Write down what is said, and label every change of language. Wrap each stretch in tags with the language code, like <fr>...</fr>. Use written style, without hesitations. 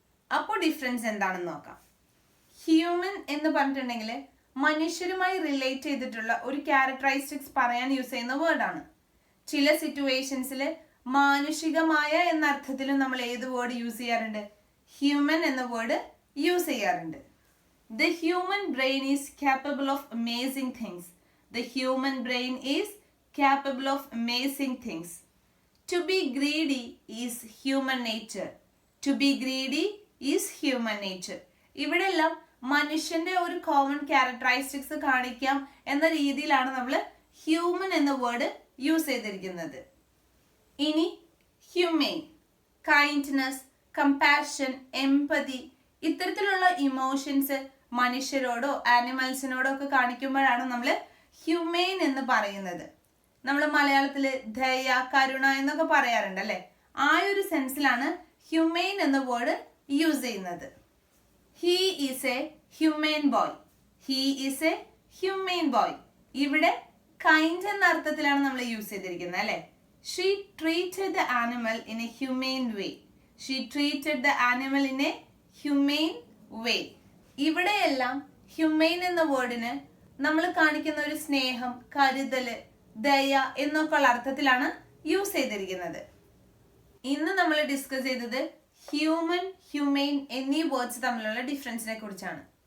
<ml>അപ്പോൾ ഡിഫറൻസ് എന്താണെന്ന് നോക്കാം. ഹ്യൂമൻ എന്ന് പറഞ്ഞിട്ടുണ്ടെങ്കിൽ മനുഷ്യരുമായി റിലേറ്റ് ചെയ്തിട്ടുള്ള ഒരു ക്യാരക്ടറിസ്റ്റിക്സ് പറയാൻ യൂസ് ചെയ്യുന്ന വേർഡാണ്. ചില സിറ്റുവേഷൻസിൽ മാനുഷികമായ എന്ന അർത്ഥത്തിലും നമ്മൾ ഏത് വേർഡ് യൂസ് ചെയ്യാറുണ്ട്? ഹ്യൂമൻ എന്ന വേർഡ് യൂസ് ചെയ്യാറുണ്ട്.</ml> <en>The human brain is capable of amazing things. The human brain is capable of amazing things. To be greedy is human nature. To be greedy is human nature.</en> <ml>ഇവിടെല്ലാം മനുഷ്യന്റെ ഒരു common characteristics കാണിക്കാം എന്ന രീതിയിലാണ് നമ്മൾ human എന്ന word use ചെയ്തിരിക്കുന്നത്. ഇനി humane, kindness, compassion, empathy ഇത്തരത്തിലുള്ള ഇമോഷൻസ് മനുഷ്യരോടോ ആനിമൽസിനോടോ ഒക്കെ കാണിക്കുമ്പോഴാണ് നമ്മൾ ഹ്യൂമെയിൻ എന്ന് പറയുന്നത്. നമ്മൾ മലയാളത്തിൽ ദയ, കരുണ എന്നൊക്കെ പറയാറുണ്ട് അല്ലെ? ആ ഒരു സെൻസിലാണ് ഹ്യൂമെയിൻ എന്ന വേർഡ് യൂസ് ചെയ്യുന്നത്.</ml> <en>He is a humane boy. He is a humane boy.</en> <ml>ഇവിടെ കൈൻഡ് എന്ന അർത്ഥത്തിലാണ് നമ്മൾ യൂസ് ചെയ്തിരിക്കുന്നത് അല്ലെ?</ml> <en>She treated the animal in a humane way. She treated the animal in a humane way.</en> <ml>ഇവിടെയെല്ലാം humane എന്ന വേർഡിന് നമ്മൾ കാണിക്കുന്ന ഒരു സ്നേഹം, കരുതല്, ദയ എന്നൊക്കെയുള്ള അർത്ഥത്തിലാണ് യൂസ് ചെയ്തിരിക്കുന്നത്. ഇന്ന് നമ്മൾ ഡിസ്കസ് ചെയ്തത് ഹ്യൂമൻ, ഹ്യൂമെയിൻ എന്നീ വേർഡ്സ് തമ്മിലുള്ള ഡിഫറൻസിനെ കുറിച്ചാണ്.</ml>